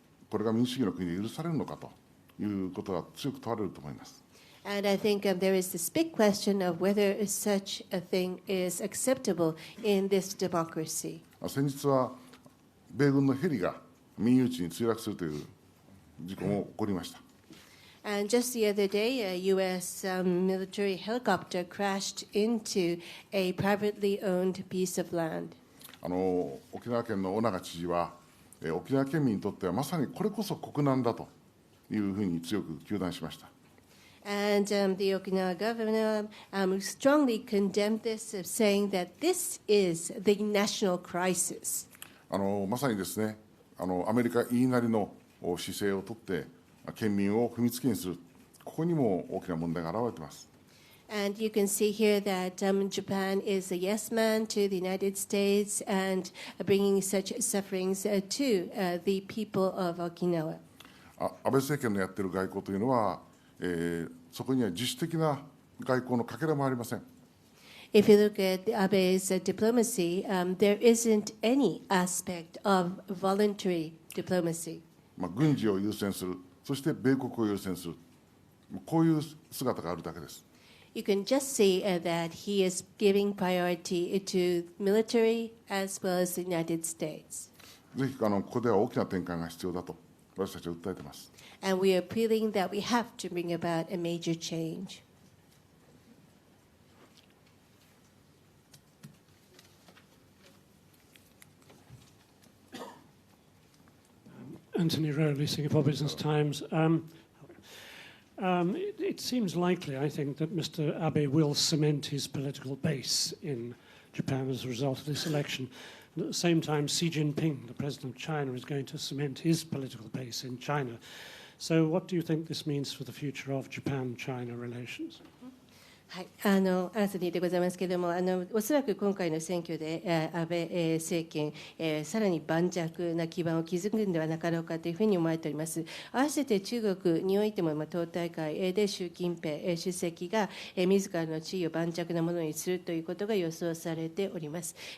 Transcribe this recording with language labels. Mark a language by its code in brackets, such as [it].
[ja] これが民主主義の国で許されるのかということが強く問われると思います。 [en] And I think there is this big question of whether such a thing is acceptable in this democracy. [ja] 先日は米軍のヘリが民有地に墜落するという事故も起こりました。 [en] And just the other day, a U.S. military helicopter crashed into a privately owned piece of land. [ja] 沖縄県の尾長知事は、沖縄県民にとってはまさにこれこそ国難だというふうに強く糾弾しました。 [en] And the Okinawa governor strongly condemned this, saying that this is the national crisis. [ja] まさにですね、アメリカ言いなりの姿勢をとって県民を踏みつけにする、ここにも大きな問題が現れています。 [en] And you can see here that Japan is a yes man to the United States and bringing such sufferings to the people of Okinawa. [ja] 安倍政権のやっている外交というのは、そこには自主的な外交のかけらもありません。 [en] If you look at Abe's diplomacy, there isn't any aspect of voluntary diplomacy. [ja] 軍事を優先する、そして米国を優先する、こういう姿があるだけです。 [en] You can just see that he is giving priority to military as well as the United States. [ja] ぜひここでは大きな転換が必要だと私たちは訴えています。 [en] And we are appealing that we have to bring about a major change. Anthony Rowley, Singapore Business Times. It seems likely, I think, that Mr. Abe will cement his political base in Japan as a result of this election. And at the same time, Xi Jinping, the president of China, is going to cement his political base in China. So what do you think this means for the future of Japan-China relations? [ja] はい、アンソニーでございますけれども、おそらく今回の選挙で安倍政権、さらに盤石な基盤を築くのではなかろうかというふうに思われております。合わせて中国においても、党大会で習近平主席が自らの地位を盤石なものにするということが予想されております。